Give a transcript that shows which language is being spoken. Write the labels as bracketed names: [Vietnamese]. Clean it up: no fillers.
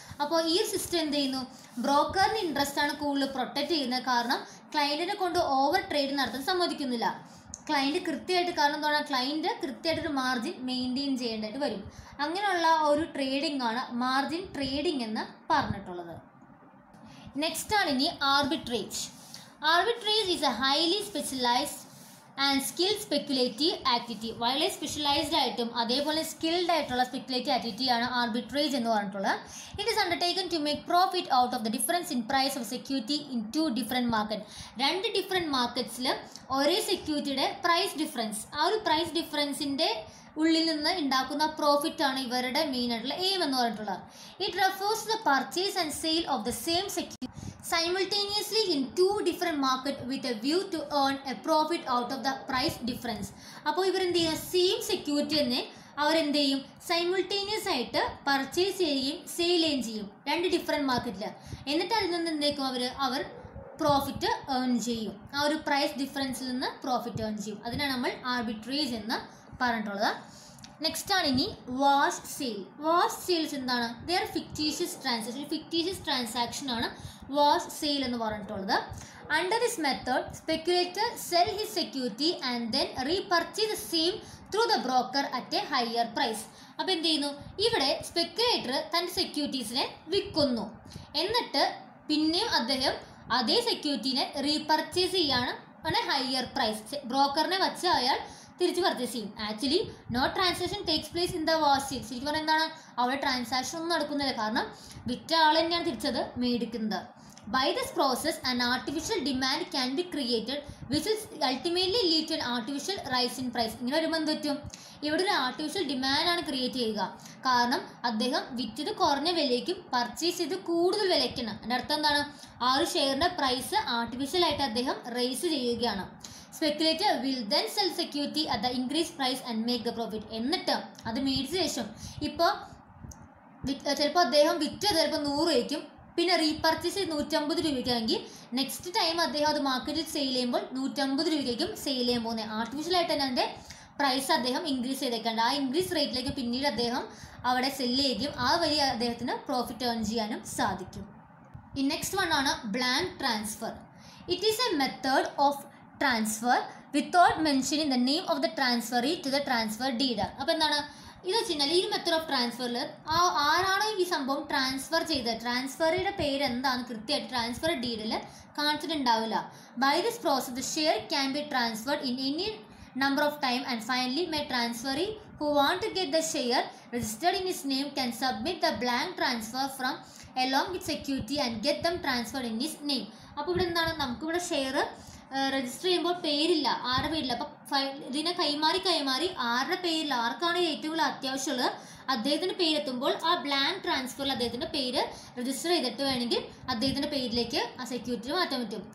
[Malayalam] അപ്പോൾ ഈ സിസ്റ്റം എന്ത് ചെയ്യുന്നു, ബ്രോക്കറിൻ്റെ ഇൻട്രസ്റ്റ് ആണ് കൂടുതൽ പ്രൊട്ടക്ട് ചെയ്യുന്നത്. കാരണം ക്ലയൻറ്റിനെ കൊണ്ട് ഓവർ ട്രേഡ് നടത്താൻ സമ്മതിക്കുന്നില്ല. ക്ലയൻറ്റ് കൃത്യമായിട്ട്, കാരണം എന്താണ്, ക്ലയൻറ്റ് കൃത്യമായിട്ടൊരു മാർജിൻ മെയിൻറ്റെയിൻ ചെയ്യേണ്ടതായിട്ട് വരും. അങ്ങനെയുള്ള ഒരു ട്രേഡിംഗ് ആണ് മാർജിൻ ട്രേഡിംഗ് എന്ന് പറഞ്ഞിട്ടുള്ളത്. [English] Next ആണ് ഇനി arbitrage. Arbitrage is a highly specialized and skill speculative activity. [Malayalam] വളരെ സ്പെഷ്യലൈസ്ഡ് ആയിട്ടും അതേപോലെ സ്കിൽഡ് ആയിട്ടുള്ള സ്പെക്കുലേറ്റീവ് ആക്ടിവിറ്റിയാണ് ആർബിട്രേജ് എന്ന് പറഞ്ഞിട്ടുള്ളത്. [English] It is undertaken to make profit out of the difference in price of security in two different market. [Malayalam] രണ്ട് different മാർക്കറ്റ്സിൽ ഒരേ സെക്യൂരിറ്റിയുടെ price difference, ആ ഒരു പ്രൈസ് ഡിഫറൻസിൻ്റെ ഉള്ളിൽ നിന്ന് ഉണ്ടാക്കുന്ന പ്രോഫിറ്റ് ആണ് ഇവരുടെ മെയിൻ ആയിട്ടുള്ള എയിം എന്ന് പറഞ്ഞിട്ടുള്ളത്. [English] It refers to the purchase and sale of the same security simultaneously in two different market with a view to earn a profit out of the price difference. [Malayalam] അപ്പോൾ ഇവരെന്ത് ചെയ്യും, same security തന്നെ അവരെന്ത് ചെയ്യും, simultaneous ആയിട്ട് purchase ചെയ്യുകയും sale ചെയ്യുകയും ചെയ്യും രണ്ട് ഡിഫറെൻറ്റ് മാർക്കറ്റിൽ. എന്നിട്ട് അതിൽ നിന്ന് എന്തേക്കും അവർ പ്രോഫിറ്റ് ഏൺ ചെയ്യും, ആ ഒരു പ്രൈസ് ഡിഫറൻസിൽ നിന്ന് പ്രോഫിറ്റ് ഏൺ ചെയ്യും. അതിനാണ് നമ്മൾ ആർബിട്രേജ് എന്ന് പറഞ്ഞിട്ടുള്ളത്. നെക്സ്റ്റ് ആണ് ഇനി വാഷ് സെയിൽ. വാഷ് സെയിൽസ് എന്താണ്, [English] They are fictitious transaction. [Malayalam] Fictitious transaction ആണ് വാഷ് സെയിൽ എന്ന് പറഞ്ഞിട്ടുള്ളത്. [English] Under this method speculator sell his security and then repurchase the same through the broker at a higher price. [Malayalam] അപ്പോൾ എന്ത് ചെയ്യുന്നു, ഇവിടെ speculator തൻ്റെ സെക്യൂരിറ്റീസിനെ വിൽക്കുന്നു, എന്നിട്ട് പിന്നെയും അദ്ദേഹം അതേ സെക്യൂരിറ്റീനെ റീപർച്ചേസ് ചെയ്യാണ് ഹയർ പ്രൈസ്. ബ്രോക്കറിനെ വെച്ച് അയാൾ തിരിച്ച് പർച്ചേസ് ചെയ്യും. [English] Actually no transaction takes place in the wash sale. [Malayalam] ശരിക്കും പറഞ്ഞാൽ എന്താണ്, അവിടെ ട്രാൻസാക്ഷൻ ഒന്നും നടക്കുന്നില്ല, കാരണം വിറ്റ ആൾ തന്നെയാണ് തിരിച്ചത് മേടിക്കുന്നത്. [English] By this process, an artificial demand can be created, which will ultimately lead to an artificial rise in price. [Malayalam] ഇങ്ങനെ വരുമ്പോൾ എന്ത് പറ്റും, ഇവിടെ ഒരു ആർട്ടിഫിഷ്യൽ ഡിമാൻഡാണ് ക്രിയേറ്റ് ചെയ്യുക. കാരണം അദ്ദേഹം വിറ്റത് കുറഞ്ഞ വിലയ്ക്കും പർച്ചേസ് ചെയ്ത് കൂടുതൽ വിലയ്ക്കാണ്. അതിൻ്റെ അർത്ഥം എന്താണ്, ആ ഒരു ഷെയറിൻ്റെ പ്രൈസ് ആർട്ടിഫിഷ്യലായിട്ട് അദ്ദേഹം റേസ് ചെയ്യുകയാണ്. [English] Speculator will then sell security at the increase price and make the profit. [Malayalam] എന്നിട്ട് അത് മേടിച്ച ശേഷം ഇപ്പോൾ ചിലപ്പോൾ അദ്ദേഹം വിറ്റത് ചിലപ്പോൾ 100 രൂപയ്ക്കും പിന്നെ റീപർച്ചേസ് ചെയ്ത് 150 രൂപയ്ക്കാണെങ്കിൽ നെക്സ്റ്റ് ടൈം അദ്ദേഹം അത് മാർക്കറ്റിൽ സെയിൽ ചെയ്യുമ്പോൾ 150 രൂപയ്ക്കും സെയിൽ ചെയ്യാൻ പോകുന്നത്. ആർട്ടിഫിഷ്യലായിട്ട് തന്നെ അതിൻ്റെ പ്രൈസ് അദ്ദേഹം ഇൻക്രീസ് ചെയ്തേക്കാണ്ട് ആ ഇൻക്രീസ് റേറ്റിലേക്ക് പിന്നീട് അദ്ദേഹം അവിടെ സെല്ല് ചെയ്യുകയും ആ വഴി അദ്ദേഹത്തിന് പ്രോഫിറ്റ് ഏൺ ചെയ്യാനും സാധിക്കും. [English] ഈ next one ആണ് blank transfer. It is a method of transfer without mentioning the name of the transferee to the transfer deed. [Malayalam] അപ്പോൾ എന്താണ് ഇത് വെച്ച് കഴിഞ്ഞാൽ, ഈ മെത്തേഡ് ഓഫ് ട്രാൻസ്ഫറിൽ ആരാണോ ഈ സംഭവം ട്രാൻസ്ഫർ ചെയ്തത്, ട്രാൻസ്ഫറിയുടെ പേര് എന്താണ് കൃത്യമായിട്ട് transfer ഡീഡിൽ കാണിച്ചിട്ടുണ്ടാവില്ല. [English] By this process the share can be transferred in any number of time, and finally my transferee who want to get the share registered in his name can submit the blank transfer from along with security and get them transferred in his name. [Malayalam] അപ്പോൾ ഇവിടെ എന്താണ്, നമുക്കിവിടെ share register ചെയ്യുമ്പോൾ പേരില്ല, ആരുടെ പേരില്ല. അപ്പോൾ ഇതിനെ കൈമാറി ആരുടെ പേരില്ല, ആർക്കാണ് ഏറ്റവും കൂടുതൽ അത്യാവശ്യമുള്ളത് അദ്ദേഹത്തിൻ്റെ പേരെത്തുമ്പോൾ ആ ബ്ലാങ്ക് ട്രാൻസ്ഫറിൽ അദ്ദേഹത്തിൻ്റെ പേര് രജിസ്റ്റർ ചെയ്തിട്ട് വേണമെങ്കിൽ അദ്ദേഹത്തിൻ്റെ പേരിലേക്ക് ആ സെക്യൂരിറ്റി മാറ്റാൻ പറ്റും.